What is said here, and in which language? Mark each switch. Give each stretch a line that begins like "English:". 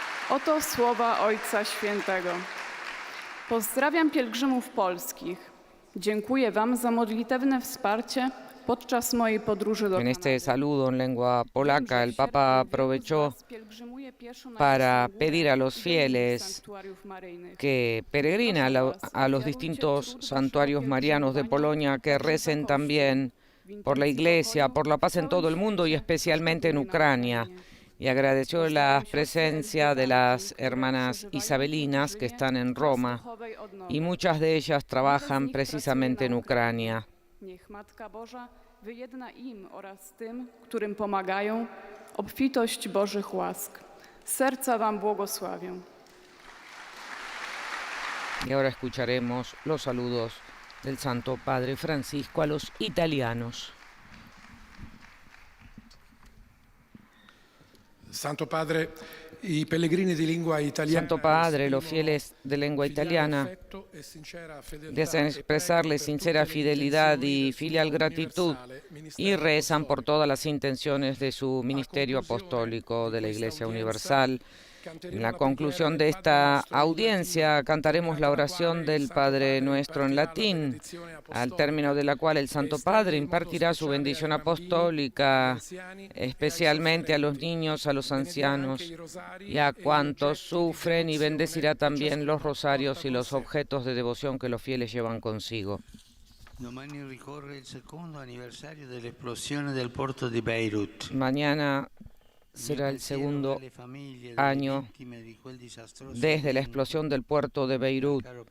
Polish: Oto słowa Ojca Świętego. Pozdrawiam pielgrzymów polskich. Dziękuję Wam za modlitewne wsparcie podczas mojej podróży do
Spanish: En
Polish: Kanady.
Spanish: este saludo en lengua polaca, el Papa aprovechó para pedir a los fieles que peregrinan a los distintos santuarios marianos de Polonia que recen también por la Iglesia, por la paz en todo el mundo y especialmente en Ucrania. Y agradeció la presencia de las hermanas isabelinas que están en Roma y muchas de ellas trabajan precisamente en Ucrania.
Polish: Niech Matka Boża wyjedna im oraz tym, którym pomagają, obfitość Bożych łask. Serca Wam błogosławię.
Spanish: Y ahora escucharemos los saludos del Santo Padre Francisco a los italianos.
Italian: Santo Padre, i pellegrini di lingua italiana.
Spanish: Santo Padre, los fieles de lengua italiana desean expresarle sincera fidelidad y filial gratitud y rezan por todas las intenciones de su ministerio apostólico de la Iglesia Universal. En la conclusión de esta audiencia cantaremos la oración del Padre Nuestro en latín, al término de la cual el Santo Padre impartirá su bendición apostólica, especialmente a los niños, a los ancianos y a cuantos sufren, y bendecirá también los rosarios y los objetos de devoción que los fieles llevan consigo.
Italian: Domani ricorre il secondo anniversario dell'esplosione del porto di Beirut.
Spanish: Mañana será el segundo año desde la explosión del puerto de Beirut.